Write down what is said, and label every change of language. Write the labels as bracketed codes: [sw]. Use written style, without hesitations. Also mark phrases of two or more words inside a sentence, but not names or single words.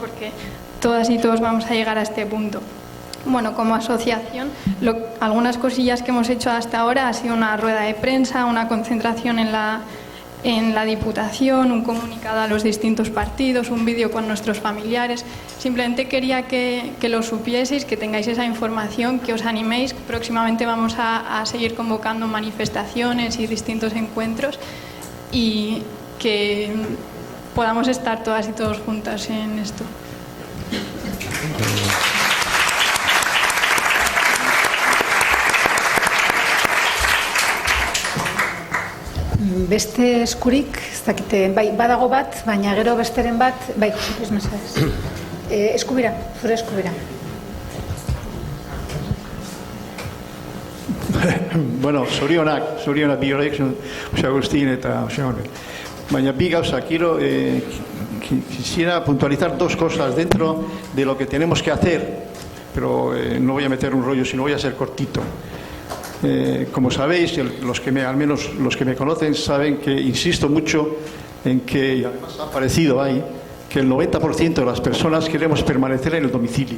[es] Porque todas y todos vamos a llegar a este punto. Bueno, como asociación, algunas cosillas que hemos hecho hasta ahora ha sido una rueda de prensa, una concentración en la Diputación, un comunicado a los distintos partidos, un vídeo con nuestros familiares. Simplemente quería que lo supieseis, que tengáis esa información, que os animéis. Próximamente vamos a seguir convocando manifestaciones y distintos encuentros y que podamos estar todas y todos juntas en esto. [eu] Beste eskurik, ez dakite, bai, badago bat, baina gero besteren bat, bai, kusipuz mesedez. Eskubira, zure eskubira. Bueno, zorionak biorek, Jose Agustín eta Jose Honek. Baina bi gauza, [es] quisiera puntualizar dos cosas dentro de lo que tenemos que hacer, pero no voy a meter un rollo, sino voy a ser cortito. Como sabéis, al menos los que me conocen saben que insisto mucho en que, y además ha aparecido ahí, que el 90% de las personas queremos permanecer en el domicilio.